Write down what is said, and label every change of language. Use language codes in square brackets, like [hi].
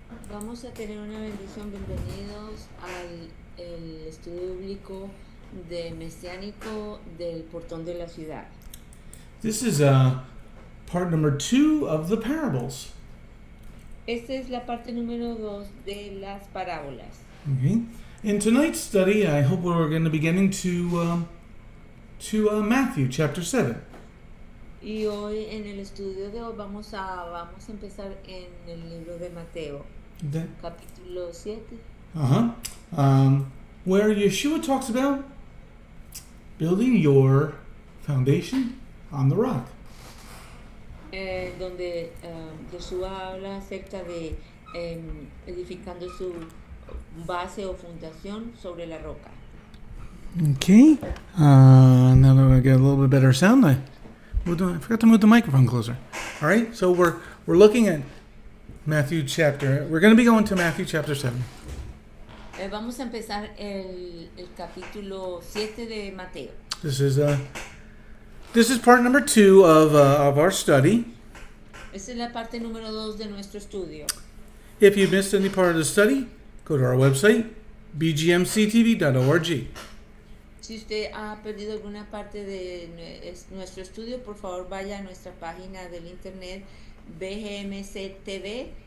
[es] Vamos a tener una bendición. Bienvenidos al el estudio bíblico de Mesiánico del Portón de la Ciudad. [en] This is part number 2 of the parables. [es] Esta es la parte número 2 de las parábolas. [en] Okay. In tonight's study, I hope we're going to be getting to Matthew chapter 7. [es] Y hoy en el estudio de hoy vamos a empezar en el libro de Mateo, capítulo 7. [en] Where Yeshua talks about building your foundation on the rock. [es] Donde Yeshua habla acerca de edificando su base o fundación sobre la roca. [en] Okay. Now that I get a little bit better sound, I forgot to move the microphone closer. All right. So we're looking at Matthew chapter. We're going to be going to Matthew chapter 7. [es] Vamos a empezar el capítulo 7 de Mateo. [en] This is part number 2 of our study. [es] Esta es la parte número 2 de nuestro estudio. [en] If you missed any part of the study, go to our website, Bgmctv.org. [es] Si usted ha perdido alguna parte de nuestro estudio, por favor vaya a nuestra página del internet Bgmctv.org.